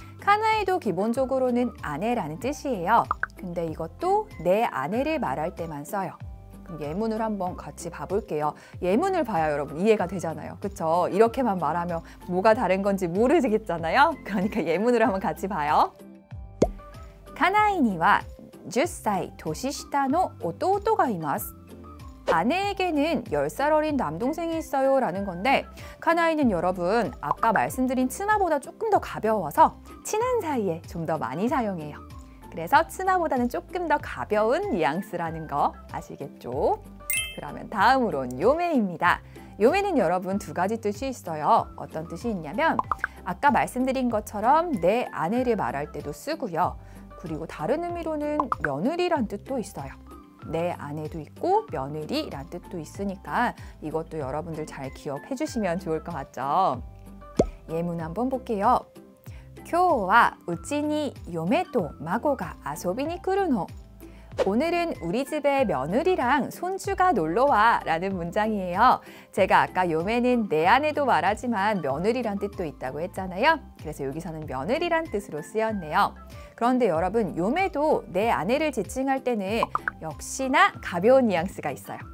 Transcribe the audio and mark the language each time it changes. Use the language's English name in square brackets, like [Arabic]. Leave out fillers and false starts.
[Korean] 카나이도 기본적으로는 아내라는 뜻이에요. 근데 이것도 내 아내를 말할 때만 써요. 그럼 예문을 한번 같이 봐볼게요. 예문을 봐야 여러분 이해가 되잖아요. 그쵸? 이렇게만 말하면 뭐가 다른 건지 모르겠잖아요. 그러니까 예문을 한번 같이 봐요. [Japanese] 카나이には10歳年下の弟がいます. [Korean] 아내에게는 10살 어린 남동생이 있어요 라는 건데, 카나이는 여러분 아까 말씀드린 치마보다 조금 더 가벼워서 친한 사이에 좀 더 많이 사용해요. 그래서 치마보다는 조금 더 가벼운 뉘앙스라는 거 아시겠죠? 그러면 다음으로는 요매입니다. 요매는 여러분 두 가지 뜻이 있어요. 어떤 뜻이 있냐면 아까 말씀드린 것처럼 내 아내를 말할 때도 쓰고요. 그리고 다른 의미로는 며느리란 뜻도 있어요. 내 아내도 있고 며느리란 뜻도 있으니까 이것도 여러분들 잘 기억해 주시면 좋을 것 같죠? 예문 한번 볼게요. [Japanese] 今日はうちに嫁と孫が遊びに来るの. [Korean] 오늘은 우리 집에 며느리랑 손주가 놀러와 라는 문장이에요. 제가 아까 요매는 내 아내도 말하지만 며느리란 뜻도 있다고 했잖아요. 그래서 여기서는 며느리란 뜻으로 쓰였네요. 그런데 여러분 요매도 내 아내를 지칭할 때는 역시나 가벼운 뉘앙스가 있어요.